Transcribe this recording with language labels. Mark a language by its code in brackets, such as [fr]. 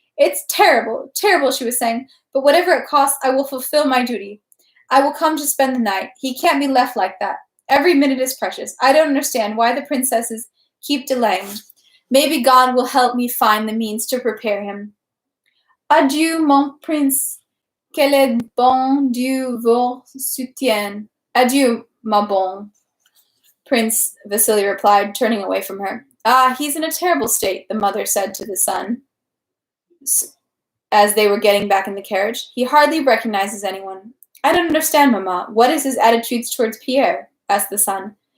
[en] It's terrible, terrible, she was saying, but whatever it costs, I will fulfill my duty. I will come to spend the night. He can't be left like that. Every minute is precious. I don't understand why the princesses keep delaying. Maybe God will help me find the means to prepare him. [fr] Adieu, mon prince. Que le bon Dieu vous soutienne. Adieu, ma bonne. [en] Prince Vasily replied, turning away from her. Ah, he's in a terrible state, the mother said to the son, as they were getting back in the carriage. He hardly recognizes anyone. I don't understand, Mamma. What is his attitudes towards Pierre? Asked the son.